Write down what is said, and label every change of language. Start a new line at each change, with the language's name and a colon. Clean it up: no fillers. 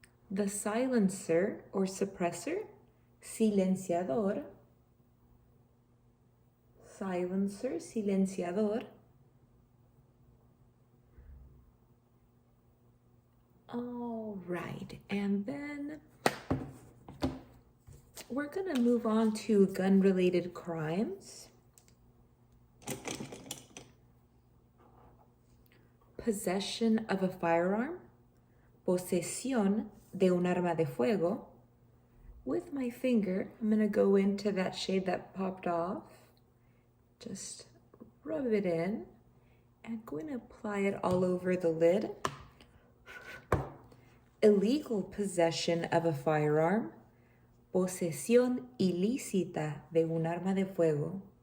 English: The silencer or suppressor, silenciador, silencer, silenciador. All right, and then we're gonna move on to gun-related crimes. Possession of a firearm,
Spanish: posesión de un arma de fuego.
English: With my finger, I'm gonna go into that shade that popped off. Just rub it in, and I'm going to apply it all over the lid. Illegal possession of a firearm,
Spanish: posesión ilícita de un arma de fuego.